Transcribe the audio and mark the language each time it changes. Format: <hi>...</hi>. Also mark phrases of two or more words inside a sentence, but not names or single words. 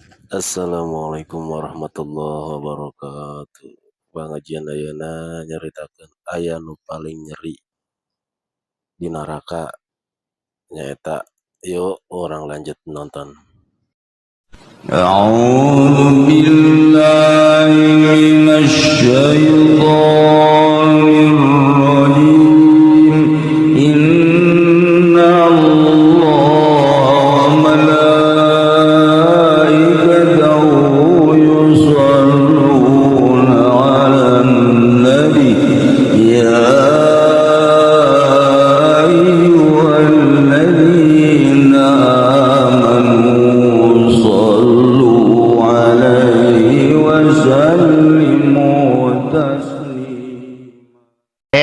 <ar>السلام عليكم ورحمة الله وبركاته.</ar> <su>Pangajian ayeuna nyaritakeun aya nu paling nyeri di naraka nyaeta.</su> <id>Yuk orang lanjut nonton.</id> <ar>أعوذ بالله من الشيطان الرجيم. إن الله وملائكته يصلون على النبي يا أيها الذين آمنوا صلوا عليه وسلموا تسليما.</ar>